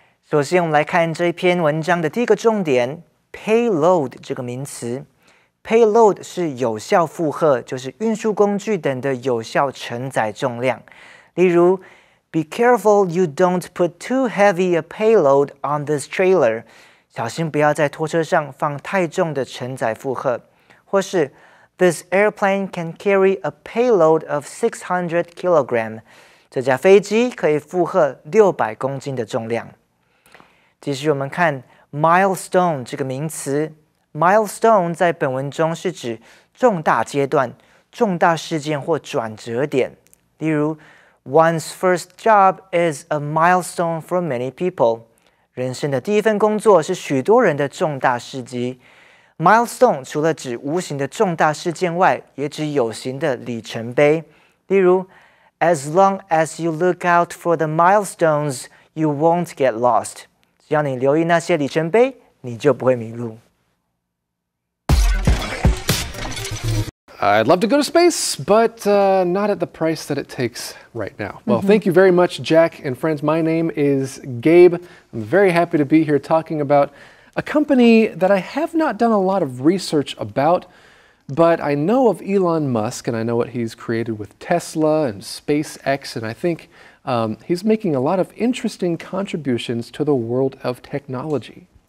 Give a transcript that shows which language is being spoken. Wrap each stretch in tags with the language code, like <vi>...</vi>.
<zh>首先我们来看这篇文章的第一个重点 payload 这个名词。 payload 是有效负荷，就是运输工具等的有效承载重量。例如</zh> <en>Be careful you don't put too heavy a payload on this trailer.</en> <zh>小心不要在拖车上放太重的承载负荷。或是</zh> <en>This airplane can carry a payload of 600 kilogram.</en> <zh>这架飞机可以负荷600公斤的重量。继续我们看 milestone 这个名词。milestone 在本文中是指重大阶段、重大事件或转折点。例如</zh> <en>One's first job is a milestone for many people.</en> <zh>人生的第一份工作是许多人的重大事迹。 Milestone 除了指无形的重大事件外，也指有形的里程碑。例如</zh> <en>As long as you look out for the milestones, you won't get lost.</en> <zh>只要你留意那些里程碑，你就不会迷路。</zh> <en>I'd love to go to space, but not at the price that it takes right now. Well, thank you very much, Jack and friends. My name is Gabe. I'm very happy to be here talking about a company that I have not done a lot of research about, but I know of Elon Musk and I know what he's created with Tesla and SpaceX, and I think he's making a lot of interesting contributions to the world of technology.</en>